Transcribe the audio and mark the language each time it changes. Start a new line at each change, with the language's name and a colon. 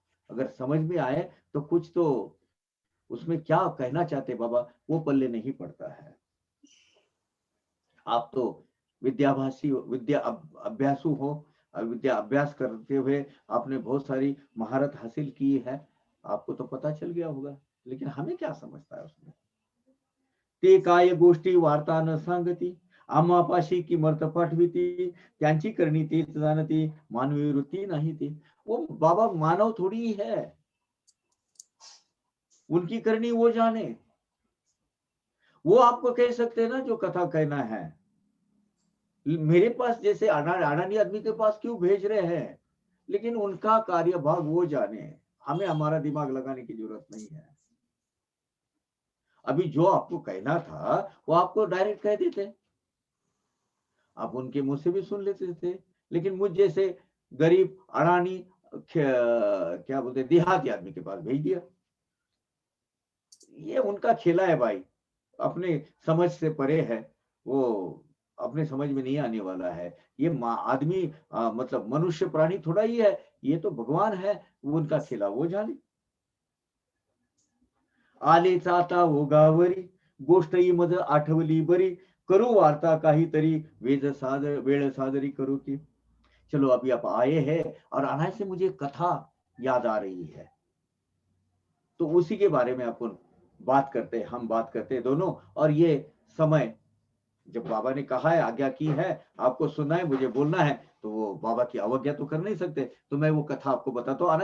Hindi: अगर समझ में आए तो कुछ तो उसमें क्या कहना चाहते बाबा वो पल्ले नहीं पड़ता है। आप तो विद्याभासी हो, अभ्यासु हो, विद्या अभ्यास करते हुए आपने बहुत सारी महारत हासिल की है, आपको तो पता चल गया होगा, लेकिन हमें क्या समझता है उसमें।
Marathi: ते काय गोष्टी वार्ता न सांगती, आम्हापाशी किमर्थ पाठविती, त्यांची करणी तीच जाणती, मानवी वृत्ती नाही ती।
Hindi: वो बाबा मानव थोड़ी है, उनकी करनी वो जाने। वो आपको कह सकते हैं ना जो कथा कहना है, मेरे पास जैसे अडानी आदमी के पास क्यों भेज रहे हैं, लेकिन उनका कार्यभाग वो जाने, हमें हमारा दिमाग लगाने की जरूरत नहीं है। अभी जो आपको कहना था वो आपको डायरेक्ट कह देते, आप उनके मुंह से भी सुन लेते थे, लेकिन मुझ जैसे गरीब अडानी क्या बोलते देहाती आदमी के पास भेज दिया। ये उनका खेला है भाई, अपने समझ से परे है, वो अपने समझ में नहीं आने वाला है। ये आदमी मतलब मनुष्य प्राणी थोड़ा ही है, ये तो भगवान है, वो उनका खेला वो जाने।
Marathi: आले चाता वो गावरी, गोष्ट ही मज आठवली बरी, करू वार्ता काहीतरी, वेळ सादरी करू की।
Hindi: चलो अभी आप आए हैं और आने से मुझे कथा याद आ रही है, तो उसी के बारे में अपन बात करते हैं, हम बात करते हैं दोनों। और ये समय जब बाबा ने कहा है, आज्ञा की है, आपको सुनना है, मुझे बोलना है, तो वो बाबा की अवज्ञा तो कर नहीं सकते, तो मैं वो कथा आपको बताता हूँ।